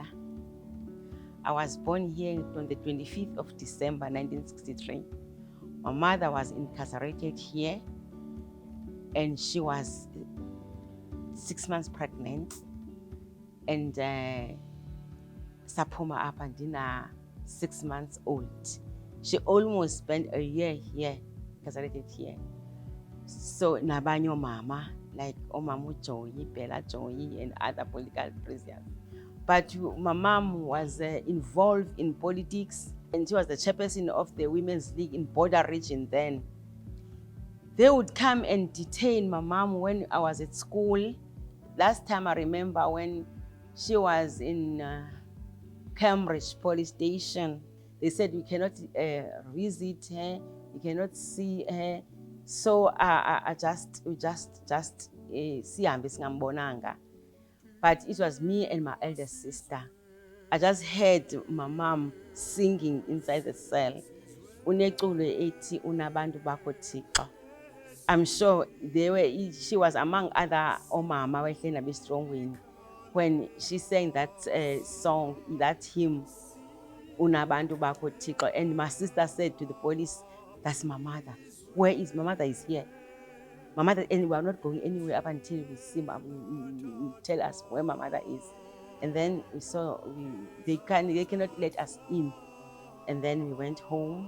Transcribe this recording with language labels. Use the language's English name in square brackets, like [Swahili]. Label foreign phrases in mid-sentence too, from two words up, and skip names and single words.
[English] I was born here on the 25th of December 1963. My mother was incarcerated here and she was 6 months pregnant, and [Xhosa] saphuma apha ndina [English] 6 months old. She almost spent a year here, incarcerated here. So [Xhosa] nabanye mama, [English] like Omama Joyi, Bella Joyi, and other political prisoners. But my mom was involved in politics, and she was the chairperson of the Women's League in Border Region then. They would come and detain my mom when I was at school. last time I remember when she was in Cambridge police station, they said you cannot visit her, you cannot see her. So we just [Xhosa] sihambe singambonanga. [English] But it was me and my eldest sister. I just heard my mom singing inside the cell. [Xhosa] Uneculo ethi unabantu bakho Thixo. [English] I'm sure she was among other [Xhosa] omama wehlena beStrongweni [English] when she sang that song, that hymn, [Xhosa] unabantu bakho Thixo. [English] And my sister said to the police, that's my mother. Where is my mother? Is here. My mother, and we are not going anywhere up until we see you tell us where my mother is. And then we saw they cannot let us in. And then we went home.